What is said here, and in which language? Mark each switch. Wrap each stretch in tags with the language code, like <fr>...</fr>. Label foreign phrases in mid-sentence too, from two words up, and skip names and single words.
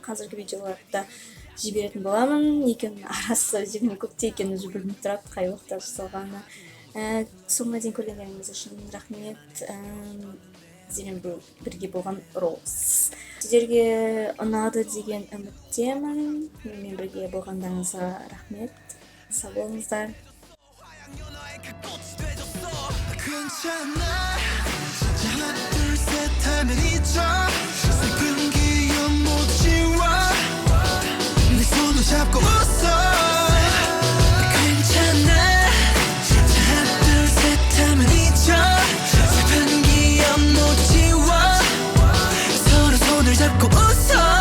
<kk>Қазіргі видеоларды жіберетін боламын. Екеуінің арасы өздеріне көпте екенін уже білмей тұрады, қай уақытта жасалғаны. Соңына дейін көргендеріңіз үшін рахмет. Сіздермен бірге болған Роуз. Сіздерге ұнады деген үміттемін. Менімен бірге болғандарыңызға рахмет. Сау болыңыздар.</kk> <ko>괜찮아 진짜 하나 둘 셋 하면 잊어 슬픈 기억 못 지워 내 손을 잡고 웃어 괜찮아 진짜 하나 둘 셋 하면 잊어 슬픈 기억 못 지워 서로 손을 잡고 웃어</ko>